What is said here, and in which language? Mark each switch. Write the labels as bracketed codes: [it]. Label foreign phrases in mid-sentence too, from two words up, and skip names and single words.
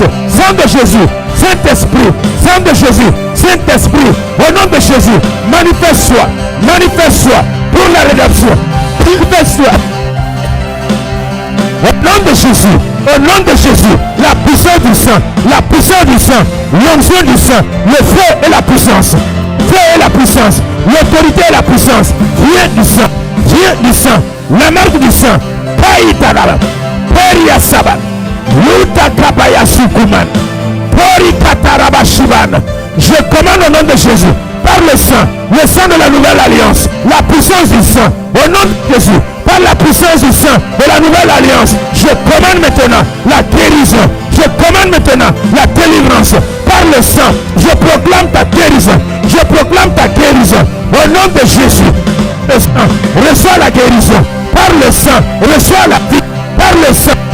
[fr] Sang de Jésus, Saint-Esprit, sang de Jésus, Saint-Esprit, au nom de Jésus, manifeste-toi pour la rédemption. Manifeste-toi. Au nom de Jésus, au nom de Jésus, la puissance du sang, la puissance du sang, l'onction du sang, le feu et la puissance. Feu et la puissance, l'autorité et la puissance. Viens du sang, viens du sang, la marque du sang. Païtanaba, Peria Saba, Luta Kapaya Sukuman, Pori Kataraba Shivan. Je commande au nom de Jésus, par le sang de la nouvelle alliance, la puissance du sang, au nom de Jésus, par la puissance du sang de la nouvelle alliance, je commande maintenant la guérison, je commande maintenant la délivrance, par le sang, je proclame ta guérison, je proclame ta guérison, au nom de Jésus, le sang, reçois la guérison, par le sang, reçois la vie, par le sang